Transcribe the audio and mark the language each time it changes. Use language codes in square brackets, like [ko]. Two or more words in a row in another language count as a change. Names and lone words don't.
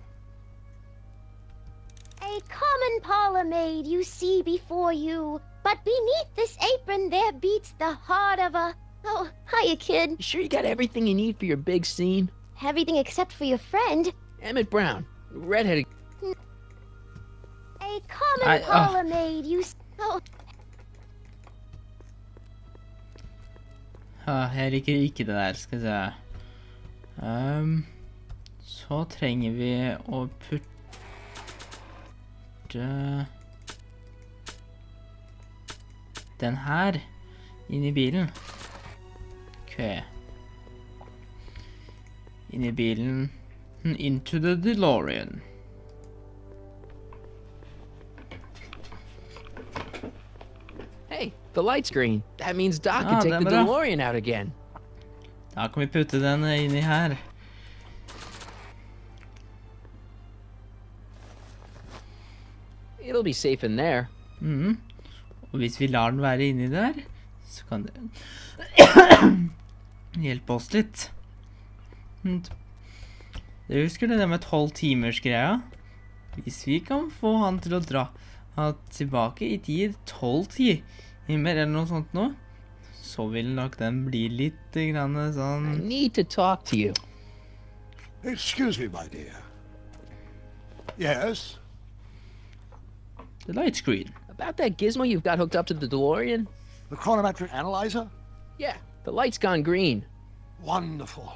[en] A common parlor maid you see before you, but beneath this apron there beats the heart of a... Oh, hiya, kid. You sure you got everything you need for your big scene? Everything except for your friend. Emmett Brown, redheaded... A common parlor maid you... Oh... [no] Jeg liker ikke det der, skal vi se. Så trenger vi å putte den her inn i bilen. Ok. Inn i bilen. [en] Into the DeLorean. Hey, the light's green. That means Doc can take the DeLorean out again. [no] Da kan vi putte den inn i her. [en] It'll be safe in there. [no] Og hvis vi lar den være inni der, så kan det hjelpe oss litt. Dere husker det med 12 timers greia? Hvis vi kan få han til å dra tilbake i tid 12 timer eller noe sånt nå, så vil nok den bli litt grann sånn... [en] I need to talk to you. Excuse me, my dear. Yes? The light screen. About that gizmo you've got hooked up to the DeLorean? The chronometric analyzer? Yeah, the light's gone green. Wonderful.